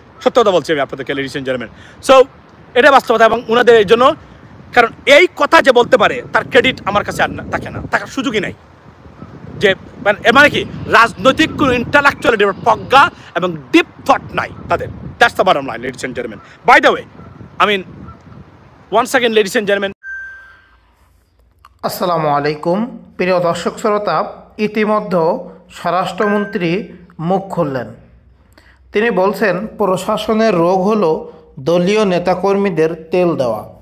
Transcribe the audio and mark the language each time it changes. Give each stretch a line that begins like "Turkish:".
Bangla: সত্য কথা বলছি আমি আপনাদেরকে,
English: Ladies and gentleman.
Bangla: সো এটা বাস্তবতা, এবং ওনাদের এই জন্য, কারণ এই কথা যে বলতে পারে তার ক্রেডিট আমার কাছে আর থাকে না, থাকার সুযোগই নাই। যে মানে কি, রাজনৈতিক কোনো ইন্টালেকচুয়াল প্রজ্ঞা এবং ডিপ থট নাই তাদের।
English: That's the bottom line, ladies and gentleman. By the way, I mean, once again, ladies and gentlemen.
Bangla: আসসালামু আলাইকুম প্রিয় দর্শক শ্রোতা, ইতিমধ্যে স্বরাষ্ট্রমন্ত্রী মুখ খুললেন। তিনি বলছেন প্রশাসনের রোগ হলো দলীয় নেতাকর্মীদের তেল দেওয়া।